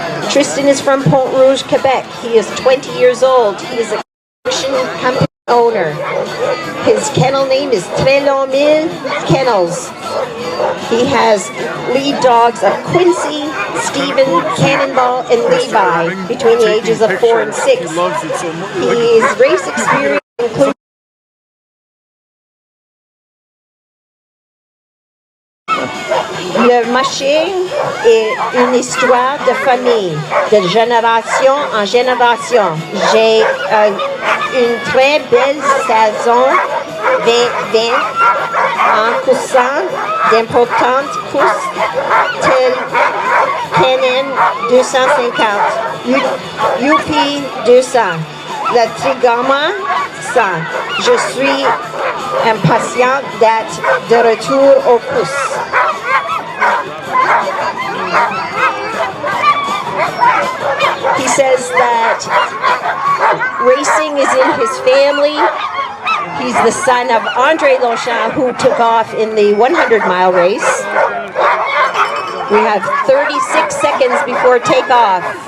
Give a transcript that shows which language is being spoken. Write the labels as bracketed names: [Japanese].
[English] Tristan is from Pont Rouge, Quebec. He is 20 years old. He is a company owner. His kennel name is Très Long Mille Kennels. He has lead dogs of Quincy, Stephen, Cannonball, and Levi between the ages of 4 and 6. His race experience includes [French] Le Mushers est une histoire de famille, de génération en génération. J'ai une très belle saison 2020 en coursant d'importantes courses telles CanAm 250, UP 200, la Trigama 100. Je suis impatient d'être de retour aux courses. [English] He says that racing is in his family. He's the son of Andre Longchamp, who took off in the 100-mile race. We have 36 seconds before takeoff.